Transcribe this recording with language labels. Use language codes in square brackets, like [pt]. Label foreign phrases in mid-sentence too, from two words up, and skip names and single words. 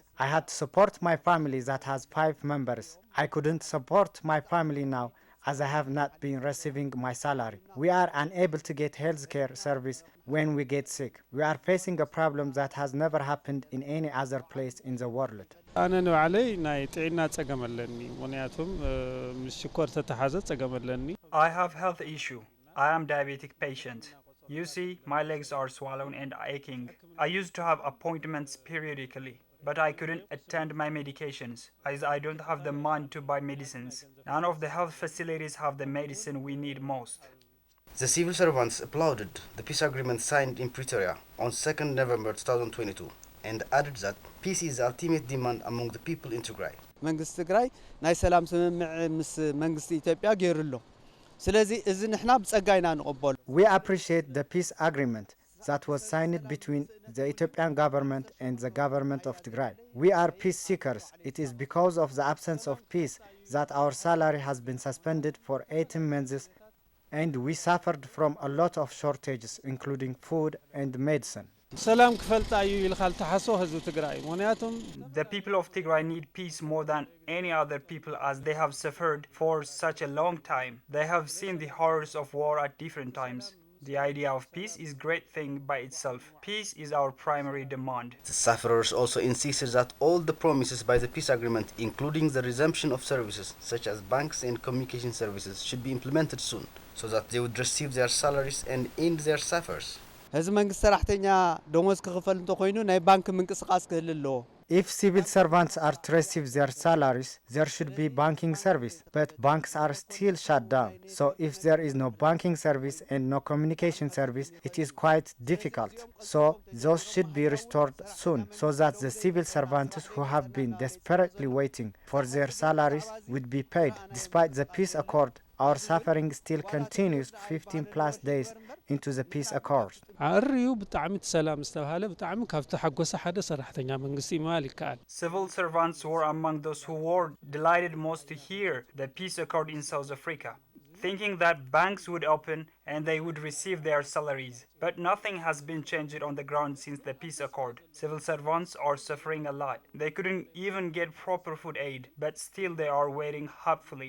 [en] I had to support my family that has 5 members. I couldn't support my family now as I have not been receiving my salary. We are unable to get healthcare service when we get sick. We are facing a problem that has never happened in any other place in the world. [ti] ኣነ ንባዕለይ ናይ ጥዕና ፀገም ኣለኒ ምክንያቱም ምስ ሽኮር ተተሓዘ ፀገም ኣለኒ [en] I have health issue. I am diabetic patient. You see, my legs are swollen and aching. I used to have appointments periodically, but I couldn't attend my medications as I don't have the money to buy medicines. None of the health facilities have the medicine we need most. The civil servants applauded the peace agreement signed in Pretoria on 2nd November 2022 and added that peace is the ultimate demand among the people in Tigray. [ti] መንግስቲ ትግራይ ናይ ሰላም ስምምዕ ምስ መንግስቲ ኢትዮጵያ ገይሩሎ ስለዚ እዚ ንሕና ብጸጋ ኢና ንቕበሉ [en] We appreciate the peace agreement that was signed between the Ethiopian government and the government of Tigray. We are peace seekers. It is because of the absence of peace that our salary has been suspended for 18 months and we suffered from a lot of shortages including food and medicine. [ti] ሰላም ክፈልጣ እዩ ኢልካ ልተሓስቦ ህዝቢ ትግራይ ምክንያቱም [en] The people of Tigray need peace more than any other people as they have suffered for such a long time. They have seen the horrors of war at different times. The idea of peace is a great thing by itself. Peace is our primary demand. The sufferers also insisted that all the promises by the peace agreement, including the resumption of services such as banks and communication services, should be implemented soon, so that they would receive their salaries and end their suffers. [ti] ህዝቢ መንግስቲ ሰራሕተኛ ደሞዝ ክኽፈል እንተኮይኑ ናይ ባንክ ምንቅስቃስ ክህል ኣለዎ [en] If civil servants are to receive their salaries, there should be banking service, but banks are still shut down. So if there is no banking service and no communication service, it is quite difficult. So those should be restored soon, so that the civil servants who have been desperately waiting for their salaries would be paid. Despite the peace accord, our suffering still continues 15 plus days into the peace accord. [ti] ዓርዩ ብጣዕሚ ሰላም ዝተባሃለ ብጣዕሚ ካብ ተሓጎሰ ሓደ ሰራሕተኛ መንግስቲ ማል ይከኣል [en] Civil servants were among those who were delighted most to hear the peace accord in South Africa, thinking that banks would open and they would receive their salaries. But nothing has been changed on the ground since the peace accord. Civil servants are suffering a lot. They couldn't even get proper food aid, but still they are waiting hopefully.